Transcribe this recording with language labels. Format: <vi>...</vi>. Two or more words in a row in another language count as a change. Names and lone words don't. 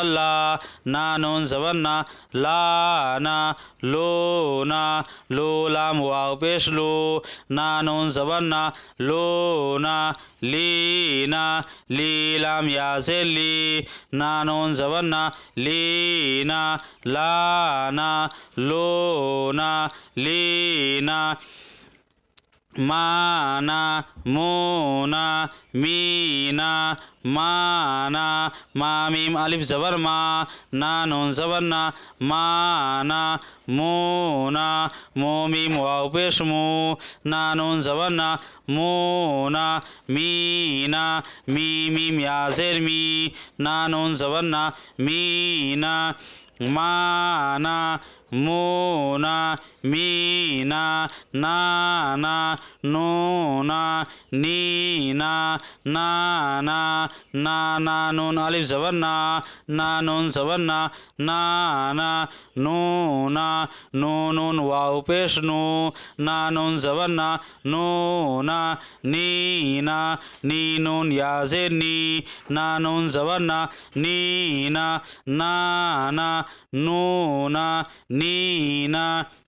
<ur>لا نا نون زبرنا لانا لونا لو لام واو پیش لو نا نون زبرنا لونا لینا لی لام یا زیر لی نا نون زبرنا لینا لانا لونا لینا مانا مونا مینا مانا ما میم الف زبر ما نا نون زبرنا مانا مونا مو میم واو پیش مو نا نون زبرنا مونا مینا می میم یا زیر می نا نون زبرنا مینا مانا مونا مینا نانا نونا نینا نانا نانا نون الف زبرنا نا نون زبرنا نانا نونا نون واو پیش نو نا نون زبرنا نونا نینا نون یا زیر نی نا نون زبرنا نینا نانا نونا نینا</ur>